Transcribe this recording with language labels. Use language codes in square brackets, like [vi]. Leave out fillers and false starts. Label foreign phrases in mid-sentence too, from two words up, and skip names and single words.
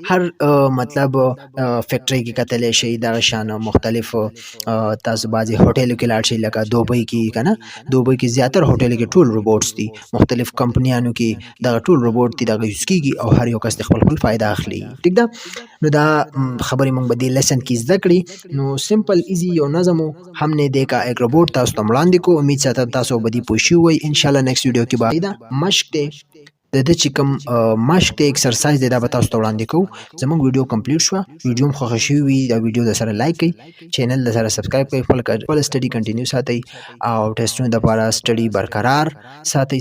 [ps] هر مطلب فیکټری کې کتلی شئ، دغه شان مختلف تاسو بعضې هوټلو کې لاړ شئ، لکه دوبۍ کې که نه، دوبۍ کې زیاتره هوټلو کې ټول روبوټس دي، مختلف کمپنیانو کې دغه ټول روبوټ دي، دغه یوز کېږي او هر یو کس د خپل خپل فایده اخلي. ټیک ده. نو دا خبرې موږ به دې لیسن کې زده کړي. [ur] نو [en] simple easy [ps] یو نظم و، [ur] هم نه دیکھا ایک روبوٹ، [ps] تاسو ته وړاندې کو. امید ساتم تاسو به دې پوه شوي وئ. انشاءالله [en] next video [ps] کې به مشق دی، د ده چې کوم مشق دی، ایکسرسایز دی، دا به تاسو ته وړاندې کوو. زموږ ویډیو کمپلیټ شوه. ویډیو هم خوښه شوي وي، دا ویډیو در سره لایک کړئ، چینل در سره سبسکرایب کړئ، خپل [en] study continue [ps] ساتئ او ټیسټونو دپاره سټډي برقرار ساتئ.